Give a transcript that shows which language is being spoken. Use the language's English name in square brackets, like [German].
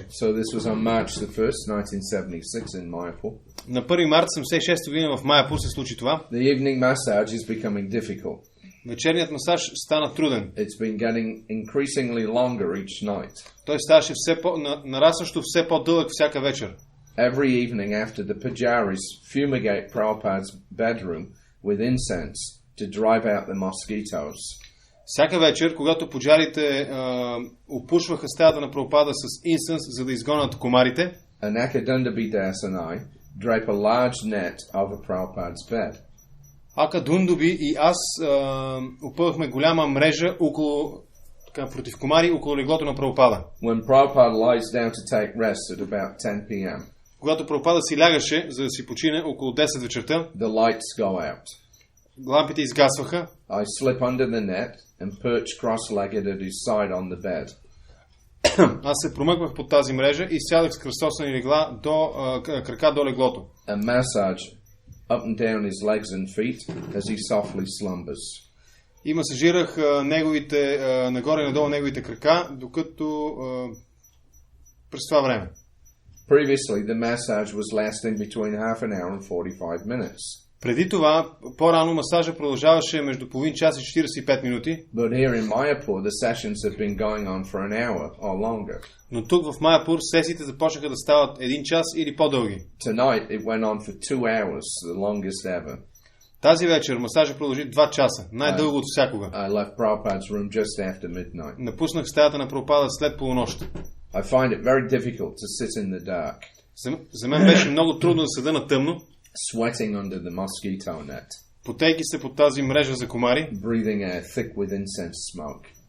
[English] So this was on March the 1st, 1976 in Mayapur. [Bulgarian] На 1 март 76 година в Майапур се случи това. [English] The evening massage is becoming difficult. [Bulgarian] Вечерният масаж стана труден. [English] It's been getting increasingly longer each night. [Bulgarian] Той ставаше нарастващо все по-дълъг всяка вечер. [English] every evening after the pujaris fumigate Prabhupada's bedroom with incense to drive out the mosquitoes. [Bulgarian] Всяка вечер, когато пуджарите опушваха стаята на Прабхупада с инсенс, за да изгонят комарите, [English] Anakadundabidas and I drape a large net over Prabhupada's bed. [Bulgarian] Ака Дундуби и аз опъвахме голяма мрежа против комари около леглото на Прабхупада. [English] When Prabhupada lies down to take rest at about 10 p.m., [Bulgarian] когато Прабхупада си лягаше, за да си почине около 10 вечерта, [English] the lights go out. [Bulgarian] Лампите изгасваха. [English] I slip under the net and perch cross-legged at his side on the bed. [Bulgarian] Аз се промъквах под тази мрежа и сядах с кръстосани легла крака до леглото. [English] And massage up and down his legs and feet as he softly slumbers. [Bulgarian] И масажирах нагоре и надолу неговите крака, докато през това време. [English] Previously, the massage was lasting between half an hour and 45 minutes. [Bulgarian] Преди това, по-рано масажа продължаваше между половин час и 45 минути. [English] But here in Mayapur, the sessions have been going on for an hour or longer. [Bulgarian] Но тук в Майапур сесиите започнаха да стават 1 час или по-дълги. [English] Tonight it went on for 2 hours, the longest ever. [Bulgarian] Тази вечер масажа продължи 2 часа, най-дълго от всякога. [English] I left Prabhupada's room just after midnight. [Bulgarian] Напуснах стаята на Прабхупада след полунощ. [English] I find it very difficult to sit in the dark. [Bulgarian] За мен беше много трудно да седа на тъмно. [English] Sweating under the mosquito net. [Bulgarian] Потейки се под тази мрежа за комари. [English] Breathing air thick with incense smoke.